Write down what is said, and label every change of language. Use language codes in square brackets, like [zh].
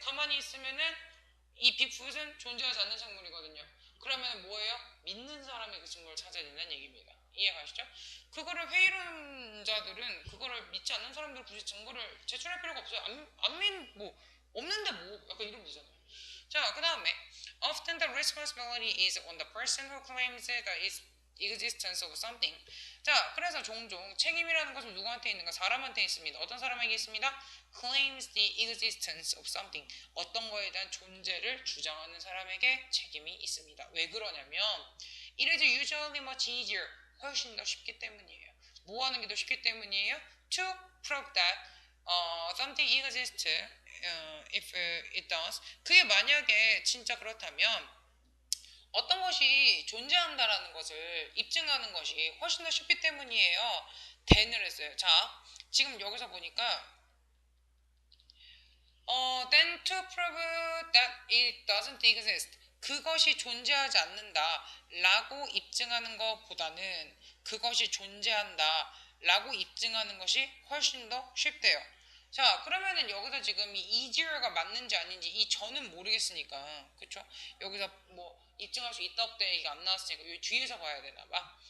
[ko] 가만히 있으면은 이 빅풋은 존재하지 않는 생물이거든요. 그러면 뭐예요? 믿는 사람의 그 증거를 찾아야 된다는 얘기입니다. 이해가시죠? 그거를 회의론자들은 그거를 믿지 않는 사람들은 굳이 증거를 제출할 필요가 없어요. 뭐 없는데 뭐 약간 이러면 되잖아요. 자, 그 다음에 [en] often the responsibility is on the person who claims the existence of something. [ko] 자, 그래서 종종 책임이라는 것은 누구한테 있는가? 사람한테 있습니다. 어떤 사람에게 있습니다? [en] claims the existence of something. [ko] 어떤 거에 대한 존재를 주장하는 사람에게 책임이 있습니다. 왜 그러냐면 [en] it is usually much easier. [ko] 훨씬 더 쉽기 때문이에요. 뭐 하는 게 더 쉽기 때문이에요? [en] to prove that something exists if it does. [ko] 그게 만약에 진짜 그렇다면 어떤 것이 존재한다라는 것을 입증하는 것이 훨씬 더 쉽기 때문이에요. than을 했어요. 자, 지금 여기서 보니까 [en] then to prove that it doesn't exist. [ko] 그것이 존재하지 않는다 라고 입증하는 것보다는 그것이 존재한다 라고 입증하는 것이 훨씬 더 쉽대요. 자, 그러면은 여기서 지금 이 easier가 맞는지 아닌지 이 저는 모르겠으니까 그쵸? 여기서 뭐 입증할 수 있다 없다 얘기가 안 나왔으니까 여기 뒤에서 봐야 되나봐.